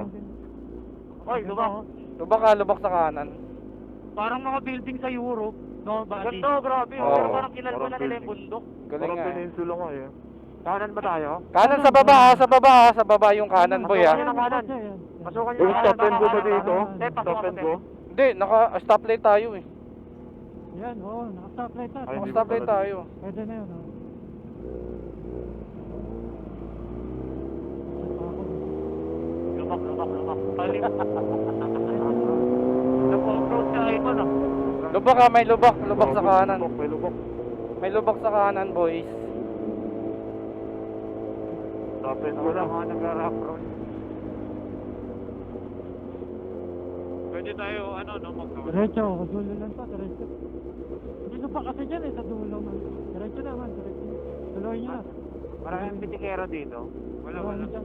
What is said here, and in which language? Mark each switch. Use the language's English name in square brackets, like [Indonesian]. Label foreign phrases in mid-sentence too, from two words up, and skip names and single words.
[Filipino] Oy, lubak. Lubak sa kanan. Parang mga building sa Europe. No, bali. Ganto, grabe. Oo. Pero parang kinalba na Parang nila yung bundok. Galing nga. eh. peninsula nga eh. Kanan ba tayo? Kanan sa baba, sa baba yung kanan, boy ah. Pasukan nyo. Yung [English] stop and go [Filipino] ba dito? Hindi, [English] Stop and go? [Filipino] Hindi, naka-stoplight tayo eh. Yan, oo, naka-stoplight na. Ay, hindi Naka-stoplight pala. tayo. Pwede na yun, oh. Lubak. Talim. Nag-off-road ka ito, no? Lubak ah, may lubak sa kanan. May lubak. May lubak sa kanan, boys. [English] Stop and go [Filipino] lang. Nag- [English] rough road. [Filipino] Pwede tayo, magkawin. Diretso, dulo lang pa, diretso. Dito pa kasi dyan sa dulo man. Diretso naman, diretso. Tuloy nyo na. Maraming pitikero dito. Wala. Dyan.